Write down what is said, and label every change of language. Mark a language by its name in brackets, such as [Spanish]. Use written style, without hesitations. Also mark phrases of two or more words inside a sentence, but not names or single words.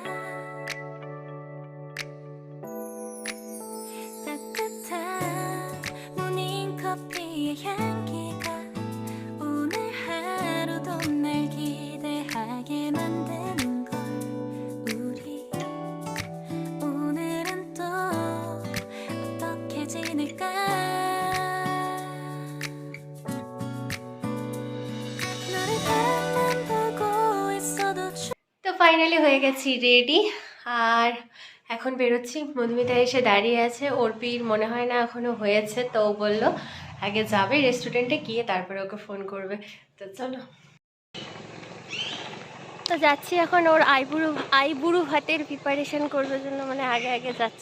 [Korean] 따뜻한 모닝커피의 향기가 오늘 하루도 날 기대하게 만드는 걸. 우리 오늘은 또 어떻게 지낼까. 너를 바라만 보고 있어도 [Bangla] তো ফাইনালি হয়ে গেছি রেডি, আর এখন বেরোচ্ছি। মধুমিতা এসে দাঁড়িয়ে আছে, অর্পির মনে হয় না এখনো হয়েছে, তো ও বললো আগে যাবে রেস্টুরেন্টে, গিয়ে তারপরে ওকে ফোন করবে। তো চলো। তো যাচ্ছি এখন ওর আইবুড়ো ভাতের প্রিপারেশন করবার জন্য, মানে আগে আগে যাচ্ছে।